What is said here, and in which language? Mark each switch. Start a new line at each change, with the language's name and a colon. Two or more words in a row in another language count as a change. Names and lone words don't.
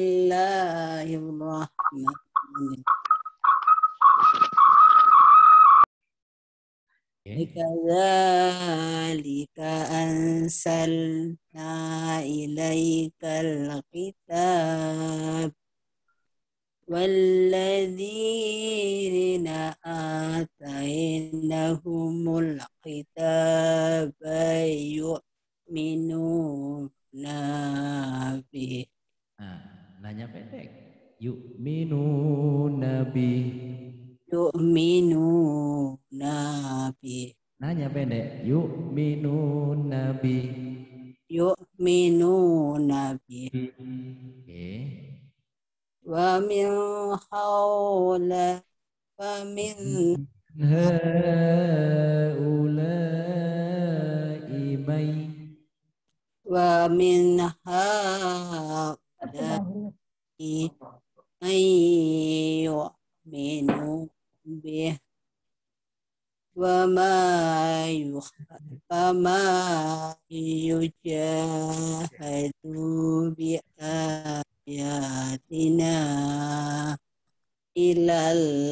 Arabic: بسم الله الرحمن الرحيم. كذلك أنزلنا إليك الكتاب والذين آتيناهم الكتاب يؤمنون به.
Indonesian: Nah, nanya pendek.
Arabic: يؤمنون به. يؤمنون به.
Indonesian: Nanya pendek.
Arabic: يؤمنون به. يؤمنون به.
Indonesian: Oke.
Arabic: ومن هؤلا ومن هؤلاء من ومن هؤلاء من يؤمن به وما يجحد بآياتنا إلا